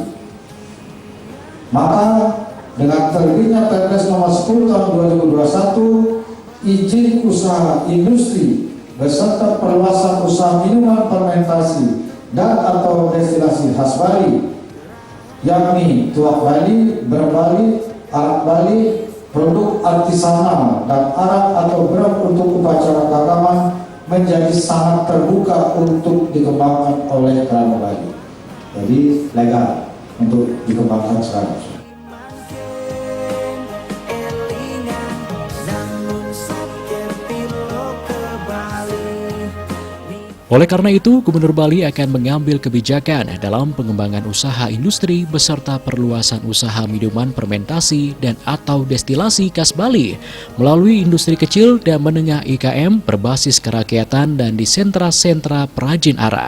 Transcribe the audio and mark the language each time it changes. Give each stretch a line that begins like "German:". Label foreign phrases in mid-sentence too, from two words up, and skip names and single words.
Indonesian: Maka dengan terbitnya Perpres Nomor 10 Tahun 2021, izin usaha industri beserta perluasan usaha minuman fermentasi dan atau destilasi khas Bali, yakni tuak Bali, brem Bali, arak Bali, produk artisanal dan arak atau brem untuk upacara keagamaan menjadi sangat terbuka untuk dikembangkan oleh kerama Bali. Jadi legal untuk dikembangkan sekarang. Oleh karena itu, Gubernur Bali akan mengambil kebijakan dalam pengembangan usaha industri beserta perluasan usaha minuman fermentasi dan atau destilasi khas Bali melalui industri kecil dan menengah IKM berbasis kerakyatan dan di sentra-sentra perajin arak.